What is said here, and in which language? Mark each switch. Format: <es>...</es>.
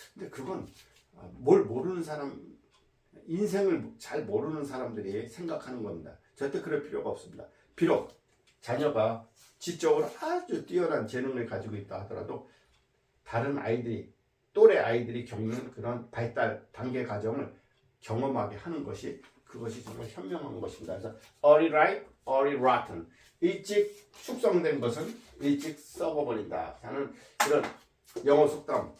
<ko>근데 그건 뭘 모르는 사람, 인생을 잘 모르는 사람들이 생각하는 겁니다. 절대 그럴 필요가 없습니다. 비록 자녀가 지적으로 아주 뛰어난 재능을 가지고 있다 하더라도 다른 아이들이, 또래 아이들이 겪는 그런 발달 단계 과정을 경험하게 하는 것이, 그것이 정말 현명한 것입니다. 그래서</ko> <en>early ripe, early rotten.</en> <ko>일찍 숙성된 것은 일찍 썩어버린다 하는 그런 영어 속담.</ko>